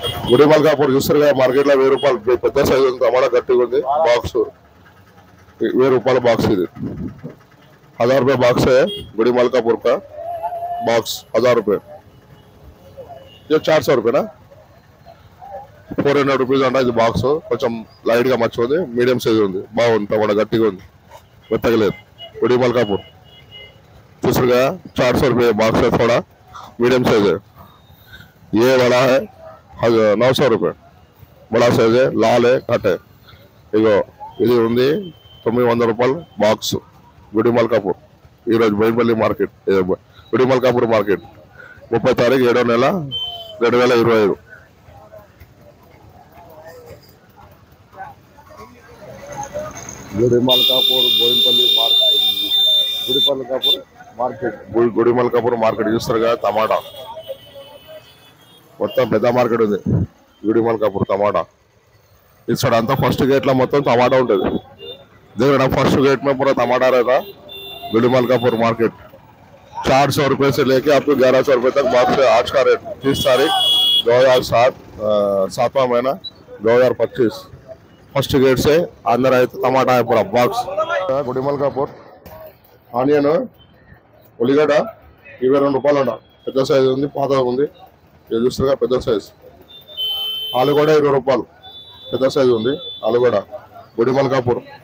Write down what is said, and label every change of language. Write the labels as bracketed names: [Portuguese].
[Telugu] గుడి మల్కాపూర్. చూస్తారు కదా మార్కెట్లో 1000 రూపాయలు పెద్ద సైజు ఉంది. టమాటా గట్టిగా ఉంది. బాక్స్ 1000 రూపాయల బాక్స్ ఇది. [Hindi] 1000 रुपये बॉक्स है गुड़ी मलकापुर का. बॉक्स 1000 रुपये. ये 400 रुपये ना, [Telugu] 400 రూపీస్ అంట ఇది బాక్స్. కొంచెం లైట్ గా మచ్చ ఉంది, మీడియం సైజ్ ఉంది, బాగుంది. టమాటా గట్టిగా ఉంది, మెత్తగలేదు. గుడి మల్కాపూర్ చూసారు కదా [Hindi] 400 रुपये बॉक्स है. थोड़ा मीडियम साइज है. ये बड़ा है 900 रुपये. बड़ा साइज है, लाल है, घट है. [Telugu] ఇగో ఇది ఉంది 900 రూపాయలు బాక్స్ గుడి మల్కాపూర్. ఈరోజు బైంపల్లి మార్కెట్, గుడి మల్కాపూర్ మార్కెట్. 30 తారీఖు 7వ నెల 2025. గుడి మల్కాపూర్ బోయినపల్లి మార్కెట్. గుడి మల్కాపూర్ మార్కెట్, గుడి మల్కాపూర్ మార్కెట్. చూస్తారు కదా టమాటా మొత్తం పెద్ద మార్కెట్ ఉంది గుడి మల్కాపూర్. టమాటా [Hindi] इस साइड [Telugu] अंతా फर्स्ट गेट ला మొత్తం टमाटा ఉంటుంది. [Hindi] देखना फर्स्ट गेट में पूरा टमाटा रहता. गुड़ी मलकापुर मार्केट 400 रुपये से लेके आपको 1100 रुपये तक बॉक्स है. आज का रेट 30 तारीख 2007 7वां महीना 2025. फर्स्ट गेट से अंदर आए तो टमाटा है पूरा बॉक्स. [Telugu] गुड़ी मलकापुर ఆనియన్ ఉల్లిగడ్డ 22 రూపాయలు అంట. పెద్ద సైజు ఉంది, పాతగా ఉంది. ఇది చూస్తారుగా పెద్ద సైజ్. ఆలుగడ్డ 20 రూపాయలు పెద్ద సైజు ఉంది. ఆలుగడ్డ గుడి మల్కాపూర్.